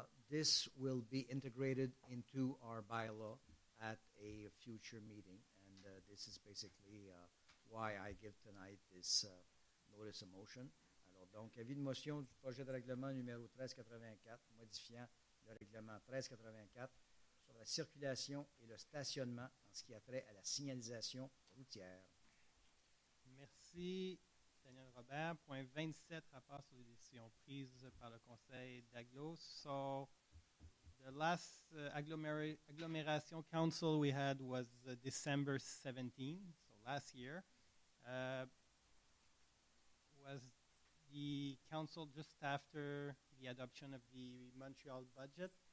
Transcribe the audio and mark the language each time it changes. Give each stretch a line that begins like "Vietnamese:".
English: This will be integrated into our bylaw at a future meeting, and this is basically why I give tonight this notice of motion.
French: Alors, donc, avis de motion du projet de règlement numéro 1384, modifiant le règlement 1384 sur la circulation et le stationnement en ce qui a trait à la signalisation routière. Merci, Daniel Robert. Point 27, rapport sur les décisions prises par le Conseil d'Aglo.
English: So, the last agglomeration council we had was December 17, so last year. Was the council just after the adoption of the Montreal budget?